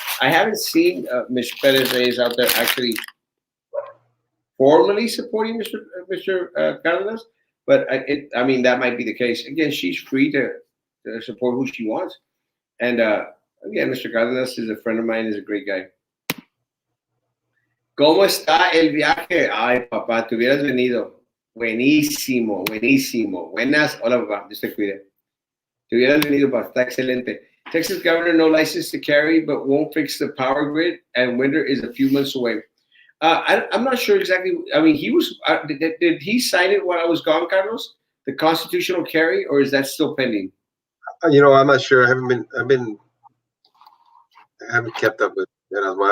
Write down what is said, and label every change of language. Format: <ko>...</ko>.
<en>I haven't seen Mr. Perez Reyes out there actually formally supporting Mr. Cardenas, but I mean, that might be the case. Again, she's free to support who she wants. And again, Mr. Cardenas is a friend of mine. Is a great guy.</en> <es>¿Cómo está el viaje? Ay, papá, te hubieras venido. Buenísimo, buenísimo. Buenas. Hola, papá. Dios te cuide. Te hubieras venido, papá. Está excelente.</es> <en>Texas governor, no license to carry, but won't fix the power grid, and winter is a few months away. I'm not sure exactly. I mean, he was. Did he sign it while I was gone, Carlos? The constitutional carry, or is that still pending? I'm not sure. I haven't kept up with Erasmo.</en>